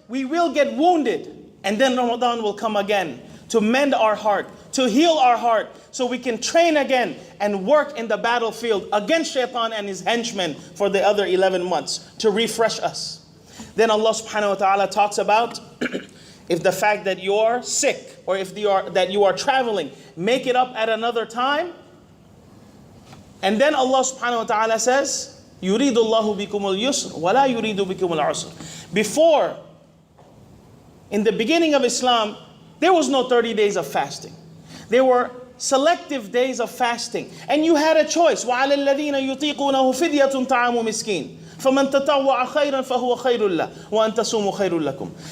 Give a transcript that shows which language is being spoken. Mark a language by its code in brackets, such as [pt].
[en] We will get wounded. And then Ramadan will come again to mend our heart, to heal our heart, so we can train again and work in the battlefield against Shaitan and his henchmen for the other 11 months to refresh us. Then Allah subhanahu wa ta'ala talks about if the fact that you're sick or if that you are traveling, make it up at another time. And then Allah subhanahu wa ta'ala says, [ar] يُرِيدُ اللَّهُ بِكُمُ الْيُسْرَ وَلَا يُرِيدُ بِكُمُ الْعُسْرَ. [en] Before, in the beginning of Islam, there was no 30 days of fasting. There were selective days of fasting. And you had a choice. [ar] وَعَلَى الَّذِينَ يُطِيقُونَهُ فِدْيَةٌ طَعَامُ مِسْكِينٍ فَمَنْ تَطَوَّعَ خَيْرًا فَهُوَ خَيْرٌ لَهُ وَأَنْ تَصُومُوا خَيْرٌ لَكُمْ.